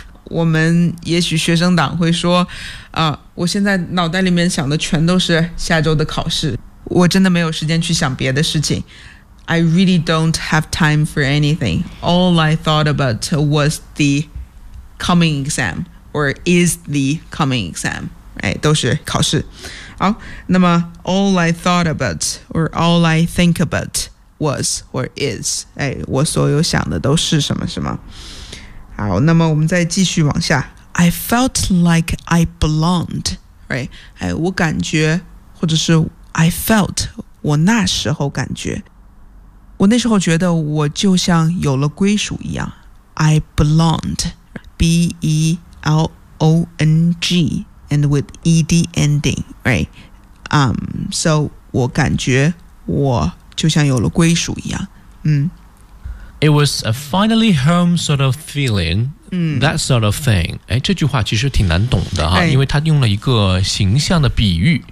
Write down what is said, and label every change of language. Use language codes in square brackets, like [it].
[zh] 我们也许学生党会说、我现在脑袋里面想的全都是下周的考试，我真的没有时间去想别的事情。 [en] I really don't have time for anything. All I thought about was the coming exam or is the coming exam、 [zh] 都是考试。好，那么 [en] All I thought about or all I think about was or is、 [zh] 我所有想的都是什么什么。好，那么我们再继续往下。 [en] I felt like I belonged, right? [zh] 哎，我感觉，或者是 [en] I felt, [zh] 我那时候感觉，我那时候觉得我就像有了归属一样。 [en] I belonged, B-E-L-O-N-G, and with E-D ending, right? [zh] So 我感觉我就像有了归属一样。 [en] It was a finally home sort of feeling,that sort of thing. [zh] 这句话其实挺难懂的哈，因为它用了一个形象的比喻，